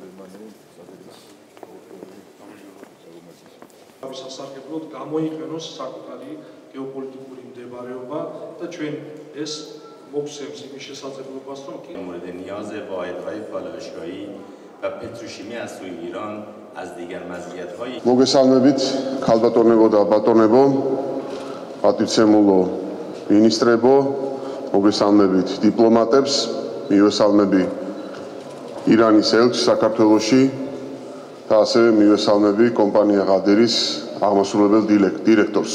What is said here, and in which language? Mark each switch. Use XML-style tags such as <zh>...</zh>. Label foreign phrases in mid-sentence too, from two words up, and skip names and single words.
<ka>სასარგებლოდ გამოიყენოს საკუთარი გეოპოლიტიკური მდებარეობა და ჩვენ ეს მოგვცემს იმის შესაძლებლობას, რომ</ka> <fa>مورد نیاز واحدهای پالایشگاهی و پتروشیمی از سوی ایران از دیگر مزیت‌های</fa> <ka>მოგესალმებით ქალბატონებო და ბატონებო, პატივცემულო მინისტრებო, მოგესალმებით დიპლომატებს, მივესალმები ირანის ელჩს საქართველოში და ასევე მივესალმები კომპანია ღადერის აღმასრულებელ დირექტორს.</ka>